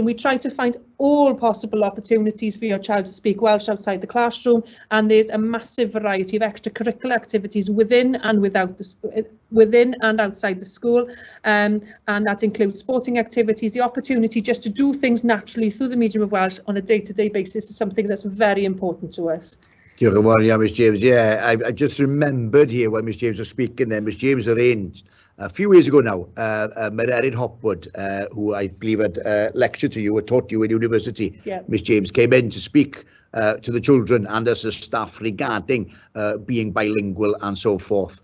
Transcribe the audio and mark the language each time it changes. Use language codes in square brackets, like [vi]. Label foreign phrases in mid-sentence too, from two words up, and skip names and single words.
[en] We try to find all possible opportunities for your child to speak Welsh outside the classroom, and there's a massive variety of extracurricular activities within and outside the school, and that includes sporting activities. The opportunity just to do things naturally through the medium of Welsh on a day-to-day basis is something that's very important to us. [cy] Diolch yn fawr iawn, Miss James. [en] Yeah, I just remembered here when Miss James was speaking there. Miss James arranged a few years ago now, Erin Hopwood, who I believe had lectured to you or taught you in university, Miss James, came in to speak to the children and us as staff regarding being bilingual and so forth.